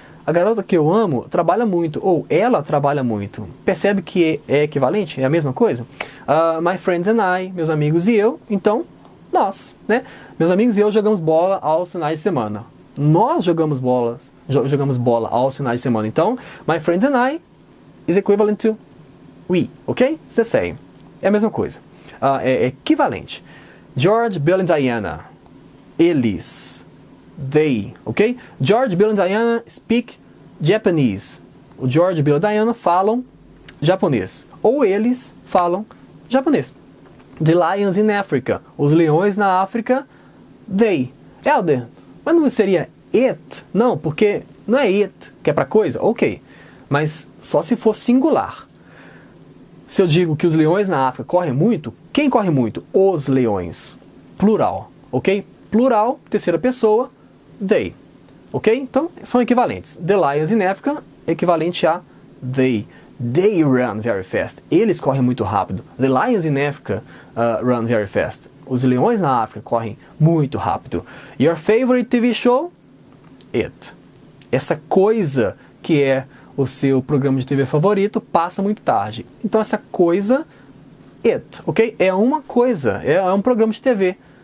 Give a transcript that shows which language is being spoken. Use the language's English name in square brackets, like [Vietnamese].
[Portuguese] A garota que eu amo trabalha muito, ou ela trabalha muito. Percebe que é equivalente? É a mesma coisa? [English] My friends and I, [Portuguese] meus amigos e eu, então nós, né? Meus amigos e eu jogamos bola aos finais de semana. Nós jogamos bola aos finais de semana. [English] Então, my friends and I is equivalent to we, ok? The same. [Portuguese] É a mesma coisa. É equivalente. George, Bill and Diana. Eles. They, ok? [English] George, Bill and Diana speak Japanese. [Portuguese] O George, Bill e Diana falam japonês. Ou eles falam japonês. [English] The lions in Africa. [Portuguese] Os leões na África. They. Helder, mas não seria it? Não, porque não é it, que é pra coisa? Ok. Mas só se for singular. Se eu digo que os leões na África correm muito, quem corre muito? Os leões. Plural, ok? Plural, terceira pessoa, they. Ok? Então, são equivalentes. [English] The lions in Africa, [Portuguese] equivalente a they. [English] They run very fast. [Portuguese] Eles correm muito rápido. [English] The lions in Africa run very fast. [Portuguese] Os leões na África correm muito rápido. [English] Your favorite TV show? [Portuguese] It. Essa coisa que é o seu programa de TV favorito passa muito tarde. Então essa coisa, it, ok? É uma coisa, é um programa de TV.